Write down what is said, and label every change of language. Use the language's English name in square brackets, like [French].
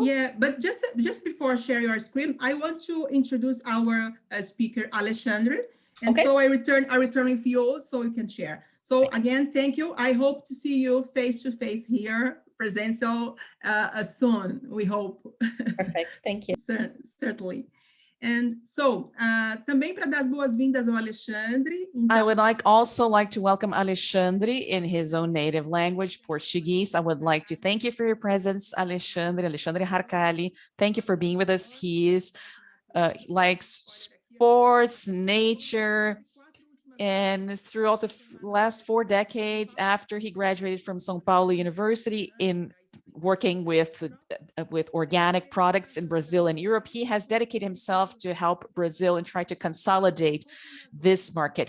[English] Yeah, but just before I share your screen, I want to introduce our speaker, Alexandre. And okay. So I return with you so you can share. So again, thank you. I hope to see you face to face here, presential soon, we hope. Perfect, thank you. Certainly. [Portuguese] And so, também para dar as boas-vindas ao Alexandre. [English] I would also like to welcome Alexandre in his own native language, Portuguese. I would like to thank you for your presence, Alexandre Harcali. Thank you for being with us. He likes sports, nature, and throughout the last 4 decades after he graduated from São Paulo University in working with organic products in Brazil and Europe, he has dedicated himself to help Brazil and try to consolidate this market.